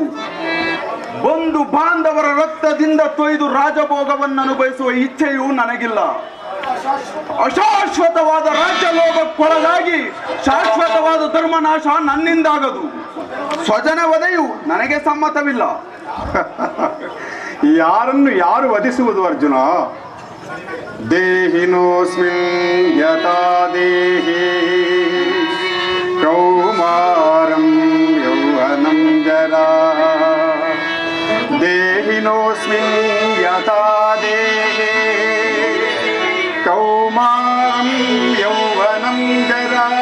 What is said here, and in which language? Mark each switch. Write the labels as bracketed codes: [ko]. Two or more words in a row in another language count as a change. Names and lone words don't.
[kn] ಬಂಧು ಬಾಂಧವರ ರಕ್ತದಿಂದ ತೊಯ್ದು ರಾಜಭೋಗವನ್ನು ಅನುಭವಿಸುವ ಇಚ್ಛೆಯೂ ನನಗಿಲ್ಲ. ಅಶಾಶ್ವತವಾದ ರಾಜ್ಯ ಲೋಭಕ್ಕೊಳಗಾಗಿ ಶಾಶ್ವತವಾದ ಧರ್ಮನಾಶ ನನ್ನಿಂದಾಗದು. ಸ್ವಜನ ವಧೆಯು ನನಗೆ ಸಮ್ಮತವಿಲ್ಲ. ಯಾರನ್ನು ಯಾರು ವಧಿಸುವುದು ಅರ್ಜುನ? [sa] ದೇಹಿನೋಸ್ಮಿನ್ ಯಥಾ ದೇಹಿ ಕೌಮಾರಂ ಯೌವನಂ ಜರಾ. ದೇಹಿನೋಸ್ಮಿನ್ ಯಥಾ ದೇಹಿ ಕೌಮಾರಂ ಯೌವನಂ ಜರಾ.